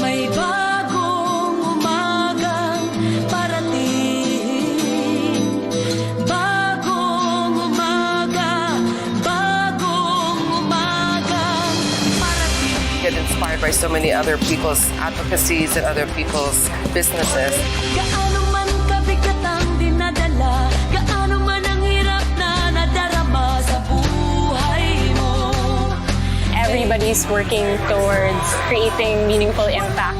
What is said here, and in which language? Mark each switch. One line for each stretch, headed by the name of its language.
Filipino: May bagong umagang parating. Bagong umaga parating.
English: Get inspired by so many other people's advocacies and other people's businesses.
Filipino: Gaano man kabigat ang dinadala, gaano man ang hirap na nadarama sa buhay mo.
English: Everybody's working towards creating meaningful impact.